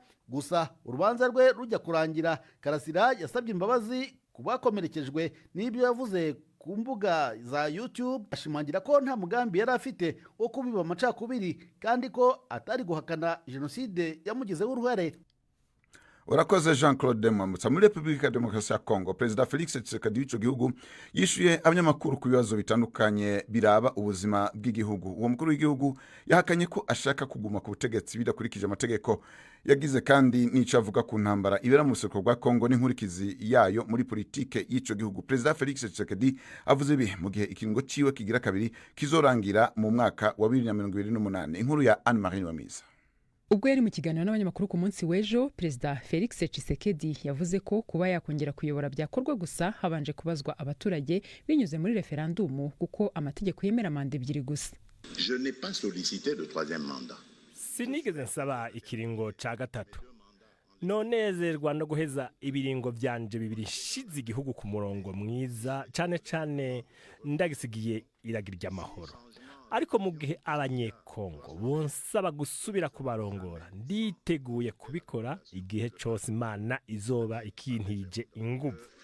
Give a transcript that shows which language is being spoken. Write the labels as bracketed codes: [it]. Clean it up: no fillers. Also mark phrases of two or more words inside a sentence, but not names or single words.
[rw] Gusa urubanza rwe rujya kurangira, Karasira yasabye imbabazi ku bakomerekejwe n'ibyo yavuze ku mbuga za YouTube, ashimangira ko nta mugambi yari afite wo kubiba amacakubiri kandi ko atari guhakana jenoside yamugizeho uruhare. urakoze Jean Claude Mwambutsa. [rn] Muri Repubulika ya Demokarasi ya Kongo, Perezida Felix Tshisekedi w'ico gihugu yishuye abanyamakuru ku bibazo bitandukanye biraba ubuzima bw'igihugu. Uwo mukuru w'igihugu yahakanye ko ashaka kuguma ku butegetsi bidakurikije amategeko. Yagize kandi n'ico avuga ku ntambara ibera mu buseruko bwa Kongo n'inkurikizi yayo muri politike y'ico gihugu. Perezida Felix Tshisekedi avuze ibi mu gihe ikiringo ciwe kigira kabiri kizorangira mu mwaka wa 2028. Inkuru ya Anne Marie Wamiza. [rw] Ubwo yari mu kiganiro n'abanyamakuru ku munsi w'ejo, Perezida Felix Tshisekedi yavuze ko kuba yakongera kuyobora byakorwa gusa habanje kubazwa abaturage binyuze muri referandumu kuko amategeko yemera manda ebyiri gusa. [fr] Je n'ai pas sollicité le troisième mandat. [rn] Sinigeze nsaba ikiringo ca gatatu. Nonezerwa no guheza ibiringo vyanje bibiri shize igihugu ku murongo mwiza cane ndagisigiye iragira ry'amahoro. Ariko mu gihe abanyekongo bonsaba gusubira kubarongora, nditeguye kubikora igihe cyose Imana izoba ikintije ingufu.